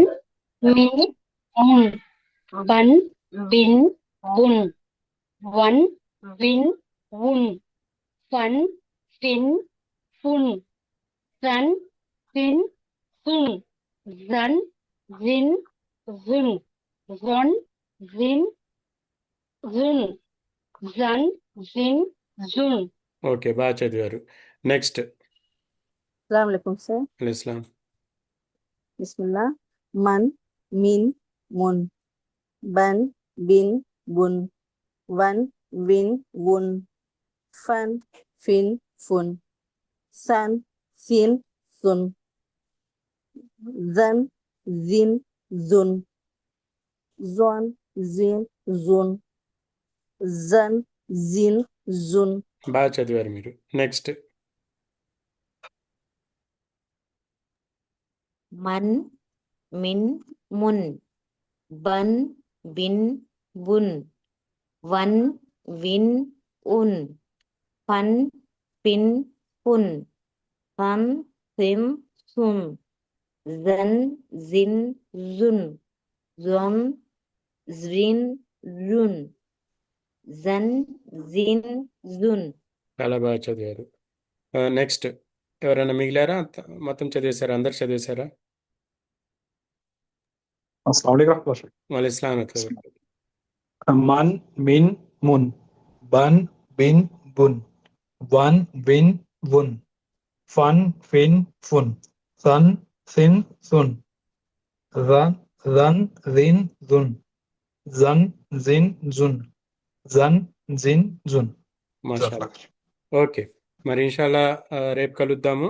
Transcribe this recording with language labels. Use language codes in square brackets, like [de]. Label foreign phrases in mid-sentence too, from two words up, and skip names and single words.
[te] మన్, మిన్, మున్, బన్, బిన్, బున్, వన్, విన్, వున్, ఫన్, ఫిన్, ఫున్, సన్, సిన్, సున్, జన్, జిన్, జున్, జొన్, జిన్, జున్, జన్, జిన్, జున్. ఓకే, బాగా చదివారు. నెక్స్ట్. [ar] السلام عليكم सर। [te] ఇస్లాం. बिस्मिल्लाह। मन, मिन, मुन, बन, बिन, बुन, वन, विन, वुन, फन, फिन, फुन, सन, सिन, सुन, जन, जिन, जुन, जॉन, जिन, जुन, जन, जिन, जुन। బాగా చదివారు మీరు. నెక్స్ట్. मन मिन मुन, बन बिन बुन, वन विन उन, फन फिन फुन, सन सिन सुन, जन जिन जुन, जॉन जिन जुन, जन जिन जुन। చాలా బాగా చదివారు. నెక్స్ట్ ఎవరైనా మిగిలారా? మొత్తం చదివేశారా? అందరు చదివేశారా? [ar] السلام عليكم. [te] వాళ్ళ ఇస్లాం అట్లా. मन मिन मुन, बन बिन बुन, वन विन वुन, फन फिन फुन, सन सिन सुन, रन रिन जुन, जन जिन जुन, जन जिन जुन। మాషాల్లా. ఓకే, మరి ఇన్షాల్లా రేపు కలుద్దాము.